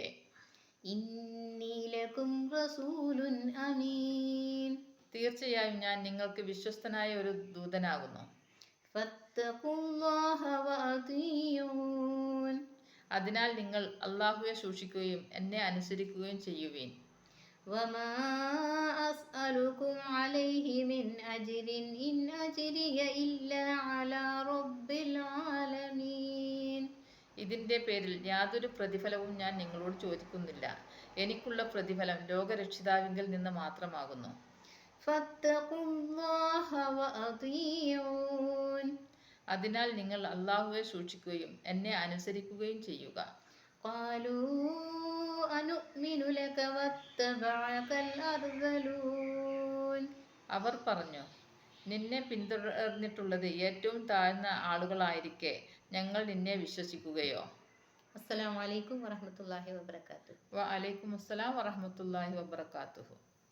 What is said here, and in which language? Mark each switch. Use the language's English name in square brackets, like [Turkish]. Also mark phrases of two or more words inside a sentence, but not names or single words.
[Arabic] إني لكم رسول أمين. [Malayalam] തീർച്ചയായും ഞാൻ നിങ്ങൾക്ക് വിശ്വസ്തനായ ഒരു ദൂതനാകുന്നു. [Arabic] فاتقوا الله وأطيعون. [Malayalam] അതിനാൽ നിങ്ങൾ അള്ളാഹുവെ സൂക്ഷിക്കുകയും എന്നെ അനുസരിക്കുകയും ചെയ്യുവീൻ. [Arabic] وما أسألكم عليه من أجر إن أجري إلا على رب العالمين. [Malayalam] ഇതിൻ്റെ പേരിൽ യാതൊരു പ്രതിഫലവും ഞാൻ നിങ്ങളോട് ചോദിക്കുന്നില്ല. എനിക്കുള്ള പ്രതിഫലം ലോകരക്ഷിതാവിങ്കിൽ നിന്ന് മാത്രമാകുന്നു. [Arabic] فاتقوا الله وأطيعون. [Malayalam] അതിനാൽ നിങ്ങൾ അള്ളാഹുവെ സൂക്ഷിക്കുകയും എന്നെ അനുസരിക്കുകയും ചെയ്യുക. [Arabic] قالوا أنؤمن لك واتبعك الأرذلون. [Malayalam] അവർ പറഞ്ഞു, നിന്നെ പിന്തുടർന്നിട്ടുള്ളത് ഏറ്റവും താഴ്ന്ന ആളുകളായിരിക്കെ ഞങ്ങൾ നിന്നെ വിശ്വസിക്കുകയോ? [Arabic] السلام عليكم ورحمة الله وبركاته. وعليكم السلام ورحمة الله وبركاته.